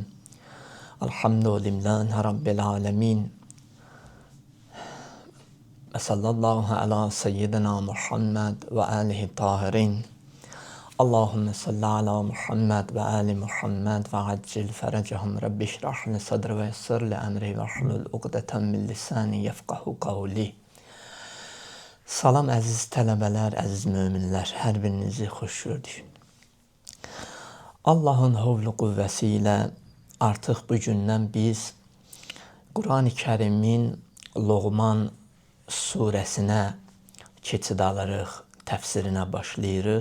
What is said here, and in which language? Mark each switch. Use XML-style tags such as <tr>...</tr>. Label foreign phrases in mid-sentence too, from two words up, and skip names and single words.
<ar>الحمد لله رب العالمين. وصلى الله على سيدنا محمد وآله الطاهرين. اللهم صل على محمد وآل محمد وعجل فرجهم. رب اشرح لي صدري ويسر لي أمري واحلل عقدة من لساني يفقهوا قولي.</ar> <az>Salam əziz tələbələr, əziz möminlər, hər birinizi xoş gördük. Allahın hovlu qüvvəsi ilə artıq bugündən biz Quran-ı Kərimin Loğman surəsinə keçid alırıq, təfsirinə başlayırıq.</az>